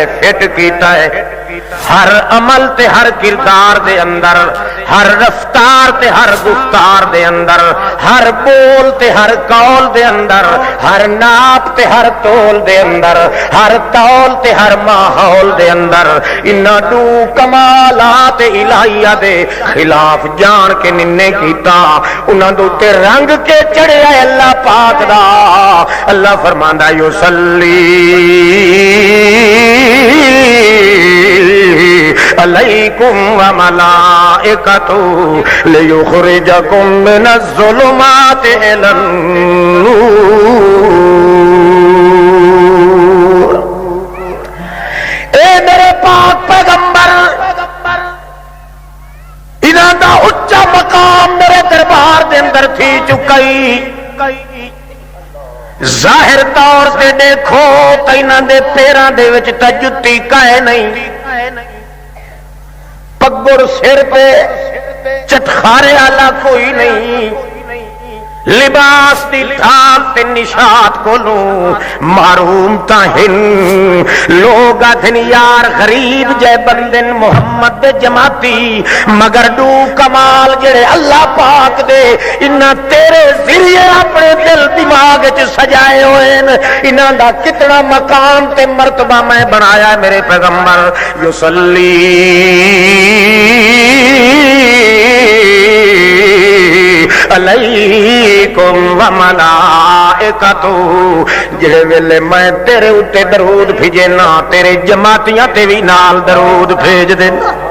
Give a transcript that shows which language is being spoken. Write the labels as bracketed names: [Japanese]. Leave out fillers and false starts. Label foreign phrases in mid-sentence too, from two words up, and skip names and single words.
[Punjabi] فٹ کیتا ہے، ہر عمل تے ہر کردار دے اندر، ہر رفتار تے ہر گفتار دے اندر، ہر بول تے ہر قول دے اندر، ہر ناپ تے ہر تول دے اندر، ہر تول تے ہر ماحول دے اندر انہاں دو کمالات الہیہ دے خلاف جان کے ننے کیتا، انہاں دے تے رنگ کے چڑھیا اللہ پاک دا۔ اللہ فرماندا [Arabic] یصلی علیکم وملائکتہ لیخرجکم من الظلمات الی النور۔ [Punjabi] اے میرے پاک پیغمبر، انہاں دا اچا مقام میرے دربار دے اندر تھی چکئی، ظاہر طور سے دیکھو تو انہاں دے پیراں دے وچ تے جُتی کائے نہیں، پگڑ سر پہ چٹخارے والا کوئی نہیں، لباس دی تھام تے نشات کولوں معروم تاہن لوگ آدھن یار غریب جے بندن محمد دے جماعتی، مگر دو کمال جڑے اللہ پاک دے انہاں تیرے ذریعے اپنے دل دماغ چ سجائے ہوئے، انہاں دا کتنا مقام تے مرتبہ میں بنایا ہے میرے پیغمبر۔ [Arabic] یصلی علیکم وملائکتہ، [Punjabi] جڑے ویلے میں تیرے اتے درود بھیجے نا تیرے جماعتیاں تے بھی نال درود بھیج دینا۔